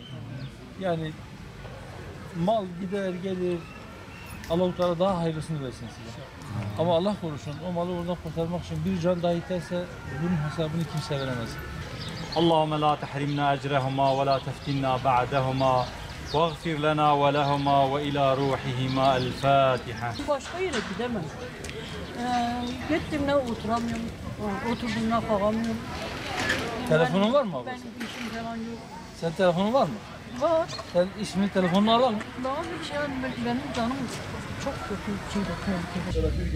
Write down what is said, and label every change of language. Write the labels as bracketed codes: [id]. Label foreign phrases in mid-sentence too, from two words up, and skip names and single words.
[tr] Yani mal gider gelir, Allah-u Teala daha hayırlısını versin size. Ama Allah korusun o malı oradan kurtarmak için bir can dahi iterse bunun hesabını kimse veremez. [ar] اللهم لا تحرمنا أجرهما ولا تفتنا بعدهما واغفر لنا ولهما وإلى روحهما الفاتحة. [tr] Başka yere gidemem. Gittim ne oturamıyorum, oturdum ne kalkamıyorum. Telefonun var mı abla? Benim işim falan yok. Sen telefonun var mı? Var. Sen ismini telefonunu alalım. Daha bir şey benim canım çok kötü bir şey bakıyorum.